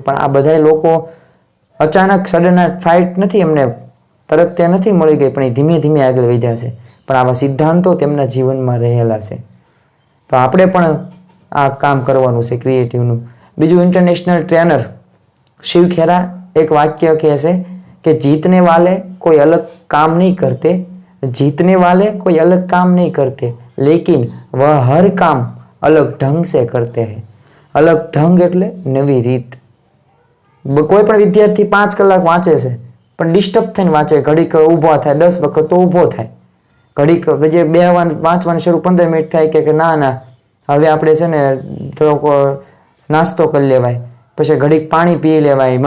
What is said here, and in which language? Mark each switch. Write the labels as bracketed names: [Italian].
[Gujarati] પણ આ બધા લોકો અચાનક સડન ફાઇટ નથી, એમને તરત તે નથી મળી ગઈ, પણ એ ધીમે ધીમે આગળ વધ્યા છે. પણ આવા સિદ્ધાંતો તેમના જીવનમાં રહેલા છે. તો આપણે પણ આ કામ કરવાનું છે ક્રિએટિવનું. બીજું, ઇન્ટરનેશનલ ટ્રેનર શિવ ખેરા એક વાક્ય કહે છે કે [Hindi] જીતને વાલે કોઈ અલગ કામ નહીં કરતે, जीतने वाले कोई अलग काम नहीं करते, लेकिन वह हर काम अलग ढंग से करते हैं. अलग ढंग [Gujarati] એટલે નવી રીત. કોઈ પણ વિદ્યાર્થી 5 કલાક વાંચે છે પણ ડિસ્ટર્બ થઈને વાંચે, ઘડીક ઊભો થાય, 10 વખત તો ઊભો થાય, ઘડીક જે વાંચવાનું શરૂ 15 મિનિટ થાય કે ના ના હવે આપણે છે ને થોડોક નાસ્તો કરી લેવાય, પછી ઘડીક પાણી પી લેવાય.